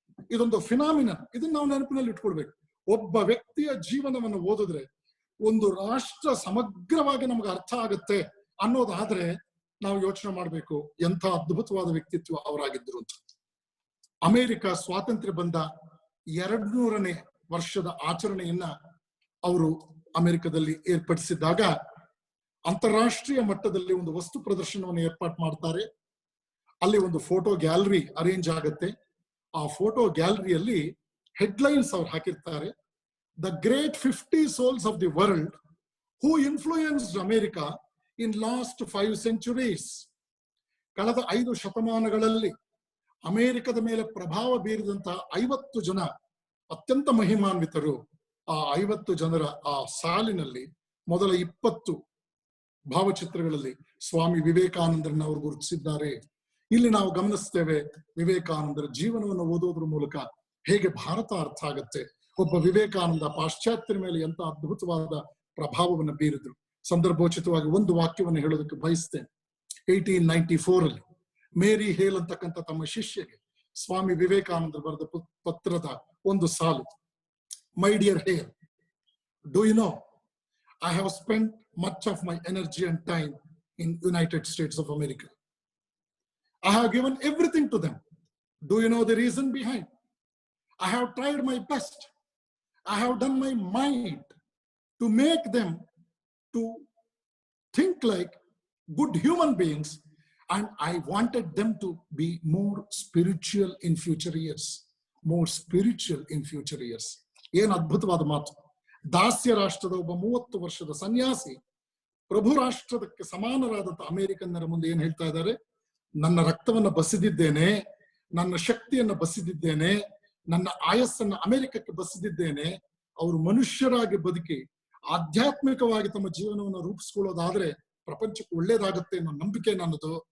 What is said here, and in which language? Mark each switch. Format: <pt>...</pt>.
<kn>ಇದೊಂದು ಫಿನಾಮಿನನ್, ಇದನ್ನ ನಾವು ನೆನಪಿನಲ್ಲಿ ಇಟ್ಕೊಳ್ಬೇಕು. ಒಬ್ಬ ವ್ಯಕ್ತಿಯ ಜೀವನವನ್ನು ಓದಿದ್ರೆ ಒಂದು ರಾಷ್ಟ್ರ ಸಮಗ್ರವಾಗಿ ನಮ್ಗೆ ಅರ್ಥ ಆಗುತ್ತೆ ಅನ್ನೋದಾದ್ರೆ ನಾವು ಯೋಚನೆ ಮಾಡ್ಬೇಕು ಎಂಥ ಅದ್ಭುತವಾದ ವ್ಯಕ್ತಿತ್ವ ಅವರಾಗಿದ್ದರು ಅಂತ. ಅಮೆರಿಕ ಸ್ವಾತಂತ್ರ್ಯ ಬಂದ 200ನೇ ವರ್ಷದ ಆಚರಣೆಯನ್ನ ಅವರು ಅಮೆರಿಕದಲ್ಲಿ ಏರ್ಪಡಿಸಿದ್ದಾಗ ಅಂತಾರಾಷ್ಟ್ರೀಯ ಮಟ್ಟದಲ್ಲಿ ಒಂದು ವಸ್ತು ಪ್ರದರ್ಶನವನ್ನು ಏರ್ಪಾಟ್ ಮಾಡ್ತಾರೆ. ಅಲ್ಲಿ ಒಂದು ಫೋಟೋ ಗ್ಯಾಲರಿ ಅರೇಂಜ್ ಆಗತ್ತೆ. ಆ ಫೋಟೋ ಗ್ಯಾಲರಿಯಲ್ಲಿ ಹೆಡ್ಲೈನ್ಸ್ ಅವ್ರು ಹಾಕಿರ್ತಾರೆ,</kn> <en>The great 50 souls of the world who influenced America in last 5 centuries.</en> <kn>ಕಳೆದ 5 ಶತಮಾನಗಳಲ್ಲಿ ಅಮೆರಿಕದ ಮೇಲೆ ಪ್ರಭಾವ ಬೀರಿದಂತಹ 50 ಜನ ಅತ್ಯಂತ ಮಹಿಮಾನ್ವಿತರು. ಆ 50 ಜನರ ಆ ಸಾಲಿನಲ್ಲಿ ಮೊದಲ 20 ಭಾವಚಿತ್ರಗಳಲ್ಲಿ ಸ್ವಾಮಿ ವಿವೇಕಾನಂದರನ್ನ ಅವರು ಗುರುತಿಸಿದ್ದಾರೆ. ಇಲ್ಲಿ ನಾವು ಗಮನಿಸ್ತೇವೆ ವಿವೇಕಾನಂದರ ಜೀವನವನ್ನು ಓದೋದ್ರ ಮೂಲಕ ಹೇಗೆ ಭಾರತ ಅರ್ಥ ಆಗತ್ತೆ. ಒಬ್ಬ ವಿವೇಕಾನಂದ ಪಾಶ್ಚಾತ್ಯರ ಮೇಲೆ ಎಂತ ಅದ್ಭುತವಾದ ಪ್ರಭಾವವನ್ನು ಬೀರಿದ್ರು. ಸಂದರ್ಭೋಚಿತವಾಗಿ ಒಂದು ವಾಕ್ಯವನ್ನು ಹೇಳೋದಕ್ಕೆ ಬಯಸ್ತೇನೆ. 1894 ಅಲ್ಲಿ ಮೇರಿ ಹೇಲ್ ಅಂತಕ್ಕಂಥ ತಮ್ಮ ಶಿಷ್ಯಗೆ ಸ್ವಾಮಿ ವಿವೇಕಾನಂದರು ಬರೆದ ಪತ್ರದ ಒಂದು ಸಾಲು,</kn> <en>My dear Hale, do you know I have spent much of my energy and time in United States of America. I have given everything to them. Do you know the reason behind? I have tried my best. I have done my mind to make them to think like good human beings, and I wanted them to be more spiritual in future years. More spiritual in future years.</en> <kn>ಏನು ಅದ್ಭುತವಾದ ಮಾತು. ದಾಸ್ಯ ರಾಷ್ಟ್ರದ ಒಬ್ಬ 30 ವರ್ಷದ ಸನ್ಯಾಸಿ ಪ್ರಭು ರಾಷ್ಟ್ರದಕ್ಕೆ ಸಮಾನರಾದಂಥ ಅಮೆರಿಕನ್ನರ ಮುಂದೆ ಏನ್ ಹೇಳ್ತಾ ಇದ್ದಾರೆ? ನನ್ನ ರಕ್ತವನ್ನ ಬಸಿದಿದ್ದೇನೆ, ನನ್ನ ಶಕ್ತಿಯನ್ನ ಬಸಿದಿದ್ದೇನೆ, ನನ್ನ ಆಯಸ್ಸನ್ನ ಅಮೆರಿಕಕ್ಕೆ ಬಸಿದಿದ್ದೇನೆ. ಅವರು ಮನುಷ್ಯರಾಗಿ ಬದುಕಿ ಆಧ್ಯಾತ್ಮಿಕವಾಗಿ ತಮ್ಮ ಜೀವನವನ್ನು ರೂಪಿಸ್ಕೊಳ್ಳೋದಾದ್ರೆ ಪ್ರಪಂಚಕ್ಕೆ ಒಳ್ಳೇದಾಗುತ್ತೆ ಅನ್ನೋ ನಂಬಿಕೆ ನನ್ನದು.</kn>